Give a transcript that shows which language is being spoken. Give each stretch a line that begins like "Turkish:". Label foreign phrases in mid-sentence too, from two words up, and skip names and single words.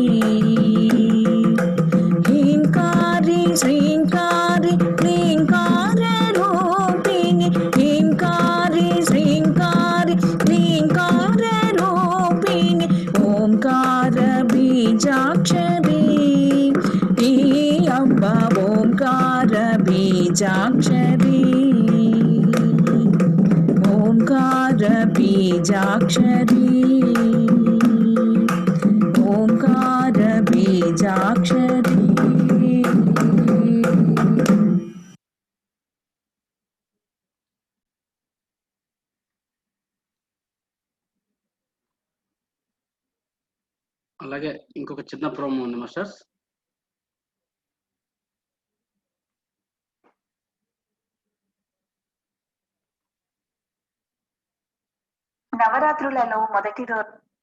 Sanskrit: ह्रींकारी श्रींकारी क्लींकारी रूपिणी ह्रींकारी श्रींकारी क्लींकारी रूपिणी ओंकार बीजाक्षरी की अम्ब ओंकार बीजाक्षरी ओंकार बीजाक्षरी ओंकार बीजाक्षरी
Telugu: అలాగే ఇంకొక చిన్న ప్రోమో ఉంది మాస్టర్స్. నవరాత్రులలో మొదటి రోజు